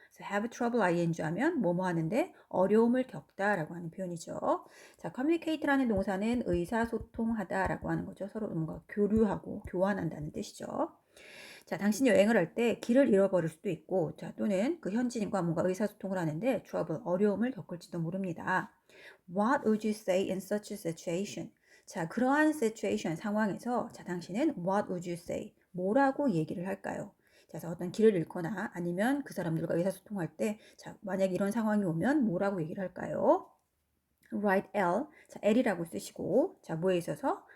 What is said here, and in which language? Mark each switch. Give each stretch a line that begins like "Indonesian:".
Korean: 그래서 have trouble ing 하면 뭐뭐 하는데 어려움을 겪다라고 하는 표현이죠. 자, communicate라는 동사는 의사소통하다라고 하는 거죠. 서로 뭔가 교류하고 교환한다는 뜻이죠. 자, 당신이 여행을 할 때 길을 잃어버릴 수도 있고, 또는 그 현지인과 뭔가 의사소통을 하는데 trouble, 어려움을 겪을지도 모릅니다.
English: What would you say in such a situation?
Korean: 자, 그러한
English: situation
Korean: 상황에서 당신은
English: what would you say?
Korean: 뭐라고 얘기를 할까요? 자, 그래서 어떤 길을 잃거나 아니면 그 사람들과 의사소통할 때 만약 이런 상황이 오면 뭐라고 얘기를 할까요?
English: write L.
Korean: 자, L이라고 쓰시고, 뭐에 있어서?